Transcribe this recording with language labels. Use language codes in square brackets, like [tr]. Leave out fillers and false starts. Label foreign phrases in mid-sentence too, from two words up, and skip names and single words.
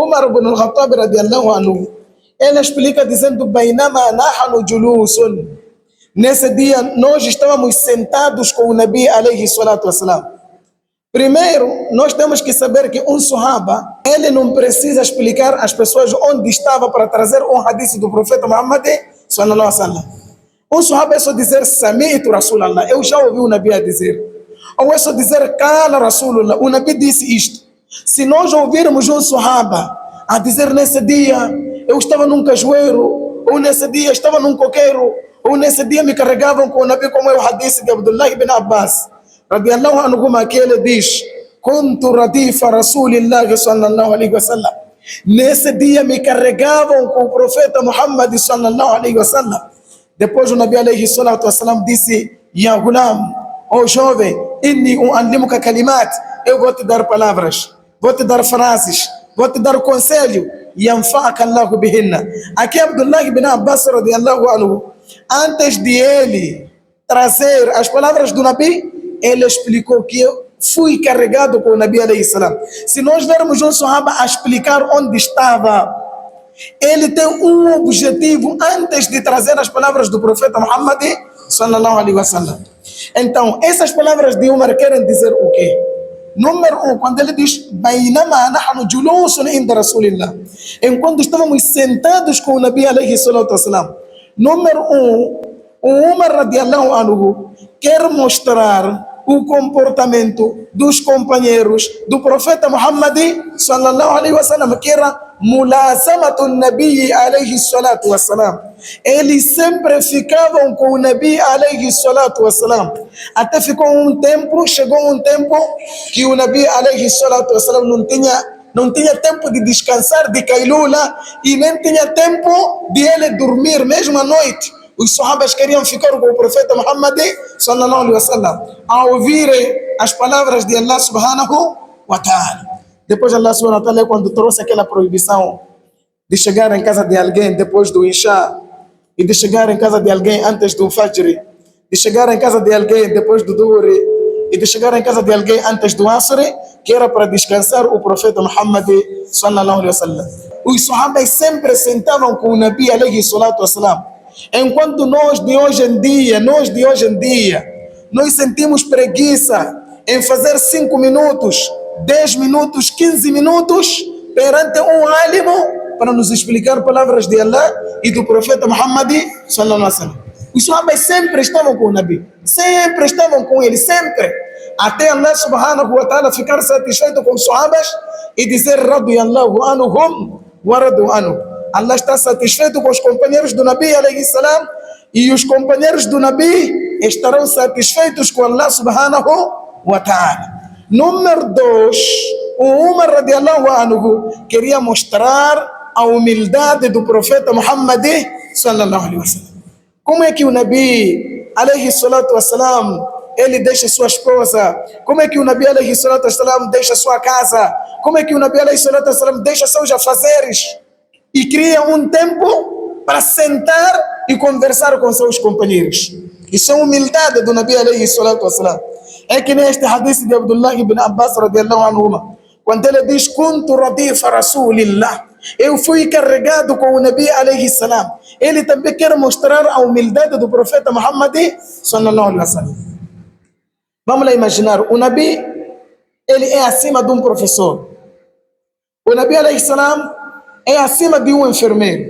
[pt] Umar ibn al-Khattab [ar] رضي الله عنه, [pt] ele explica dizendo: [ar] بينما نحن جلوس. [pt] Nesse dia nós estávamos sentados com o Nabi [ar] عليه الصلاة والسلام. [pt] Primeiro, nós temos que saber que um Sahaba, ele não precisa explicar às pessoas onde estava para trazer um hadith do profeta Muhammad [ar] صلى الله عليه وسلم. [pt] Um Sahaba é só dizer: [ar] سمعت رسول الله, [pt] eu já ouvi o Nabi a dizer. Ou é só dizer: [ar] قال رسول الله, [pt] o Nabi disse isto. Se nós ouvirmos um Sahaba a dizer: nesse dia eu estava num cajueiro, ou nesse dia estava num coqueiro, ou nesse dia me carregavam com o Nabi, como é o hadith de Abdullah ibn Abbas [ar] رضي الله عنه, [pt] que ele diz: [ar] كنت رديف رسول الله صلى الله عليه وسلم. [pt] Nesse dia me carregavam com o profeta Muhammad [ar] صلى الله عليه وسلم. [pt] Depois o Nabi [ar] عليه الصلاة والسلام [pt] disse: [ar] يا غلام, [pt] ó jovem, [ar] إني أعلمك كلمات, [pt] eu vou te dar palavras, vou te dar frases, vou te dar conselho, [ar] ينفعك الله بهن. [pt] Aqui Abdullah ibn Abbas [ar] رضي الله عنه, [pt] antes de ele trazer as palavras do Nabi, ele explicou que eu fui carregado com o Nabi [ar] عليه السلام. [pt] Se nós vermos um Sahaba a explicar onde estava, ele tem um objetivo antes de trazer as palavras do profeta Muhammad [ar] صلى الله عليه وسلم. [pt] Então, essas palavras de Umar querem dizer o quê? Número um, quando ele diz: [ar] بينما نحن جلوس عند رسول الله, [pt] enquanto estávamos sentados com o Nabi [ar] عليه الصلاة والسلام. [pt] Número um, o Umar [ar] رضي الله عنه [pt] quer mostrar o comportamento dos companheiros do profeta Muhammad [ar] صلى الله عليه وسلم, [pt] que era [ar] ملازمة النبي عليه الصلاة والسلام. [pt] Eles sempre ficavam com o Nabi [ar] عليه الصلاة والسلام. [pt] Até chegou um tempo que o Nabi [ar] عليه الصلاة والسلام [pt] não tinha tempo de descansar de Kailula e nem tinha tempo de ele dormir, mesmo à noite. Os sahabas queriam ficar com o profeta Muhammad [ar] صلى الله عليه وسلم, [pt] a ouvirem as palavras de Allah [ar] سبحانه وتعالى. [pt] Depois Allah [ar] سبحانه وتعالى, [pt] quando trouxe aquela proibição de chegar em casa de alguém depois do Isha, e de chegar em casa de alguém antes do Fajr, de chegar em casa de alguém depois do Dhuhr, e de chegar em casa de alguém antes do Asr, que era para descansar o profeta Muhammad [ar] صلى الله عليه وسلم. [pt] Os sahabas sempre sentavam com o Nabi [ar] عليه الصلاة والسلام. [pt] Enquanto nós de hoje em dia, nós sentimos preguiça em fazer 5 minutos, 10 minutos, 15 minutos perante um álimo para nos explicar palavras de Allah e do profeta Muhammad [ar] صلى الله عليه وسلم. [pt] Os sahabas sempre estavam com o Nabi, sempre estavam com ele, sempre. Até Allah [ar] سبحانه وتعالى [pt] ficar satisfeito com os sahabas e dizer: [ar] رضي الله عنهم ورضوا عنه. [pt] Allah está satisfeito com os companheiros do Nabi [ar] عليه السلام, [pt] e os companheiros do Nabi estarão satisfeitos com Allah [ar] سبحانه وتعالى. [pt] Número 2, o Umar [ar] رضي الله عنه [pt] queria mostrar a humildade do profeta Muhammad [ar] صلى الله عليه وسلم. [pt] Como é que o Nabi [ar] عليه الصلاة والسلام, [pt] ele deixa sua esposa? Como é que o Nabi [ar] عليه الصلاة والسلام [pt] deixa sua casa? Como é que o Nabi [ar] عليه الصلاة والسلام [pt] deixa seus afazeres e cria um tempo para sentar e conversar com seus companheiros? Isso é humildade do Nabi [ar] عليه الصلاة والسلام. [pt] É que neste hadith de Abdullah ibn Abbas [ar] رضي الله عنه, [pt] quando ele diz: [ar] كنت رديف رسول الله, [pt] eu fui carregado com o Nabi [ar] عليه السلام. [pt] Ele também quer mostrar a humildade do profeta Muhammad [ar] صلى الله عليه وسلم. [pt] Vamos lá imaginar, o Nabi, ele é acima de um professor. O Nabi [ar] عليه السلام [pt] é acima de um enfermeiro.